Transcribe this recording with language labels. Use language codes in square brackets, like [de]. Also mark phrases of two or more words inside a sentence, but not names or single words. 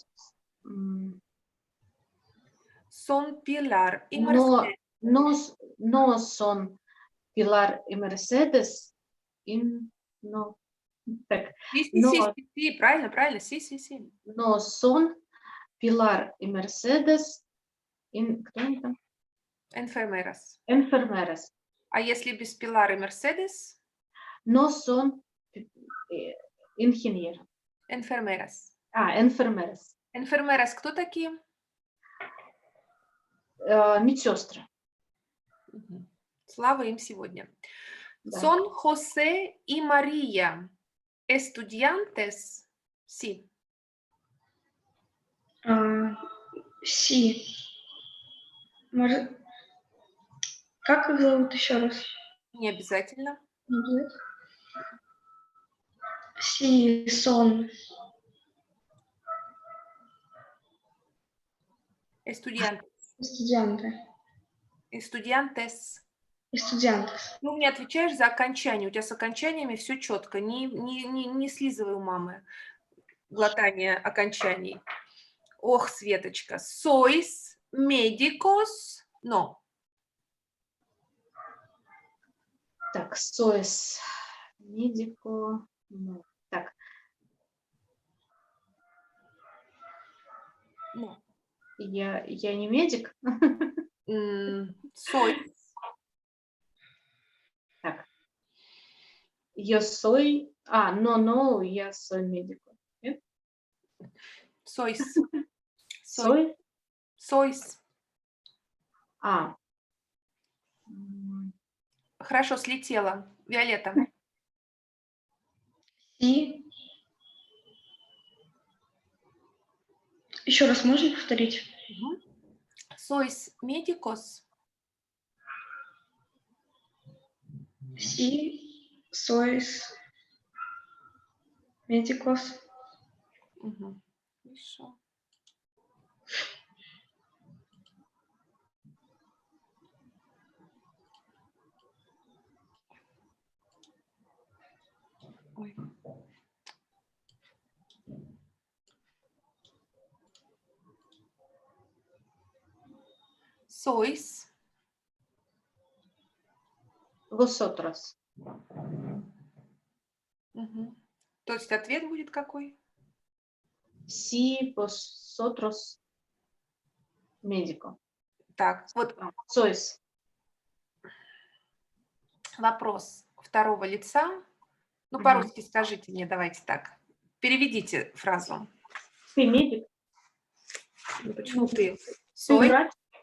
[es] Son Pilar y Mercedes. No son Pilar y Mercedes. No. Так. Sí, правильно, sí. No son Pilar y Mercedes. [ru] Кто они там? [es] Enfermeras. Enfermeras. [ru] А если без Pilar y Mercedes? [es] No son ingenieros. Enfermeras. Enfermeras. [ru] Enfermeras кто такие? Медсестры. Угу. Слава им сегодня. Да. [es] Son José y María estudiantes? Sí. Sí. [ru] Может, как их зовут еще раз? Не обязательно. [es] Sí, son. Estudiantes. Estudiantes. [ru] Ну, мне отвечаешь за окончание. У тебя с окончаниями все четко. Не слизывай у мамы глотание окончаний. Ох, Светочка. [es] Sois médicos? No. Так, sois médico. No. [ru] Так. [es] No. [ru] Я не медик. [es] Sois. [ru] Так. [es] Yo soy. No, я soy médico. Нет? Sois. Soy. Sois. [ru] Хорошо, слетела. Виолетта. И еще раз можно повторить? [es] Sois médicos? Sí, sois médicos. [ru] Угу. Хорошо. Ой. [es] Sois. Vosotros. [ru] Угу. То есть ответ будет какой? [es] Sí, vosotros médico. [ru] Так, вот [es] Sois. [ru] вопрос второго лица. Ну, по-русски скажите мне, давайте так. Переведите фразу. Ты медик? Ну, почему ты? [es] Soy, [ru] Играть.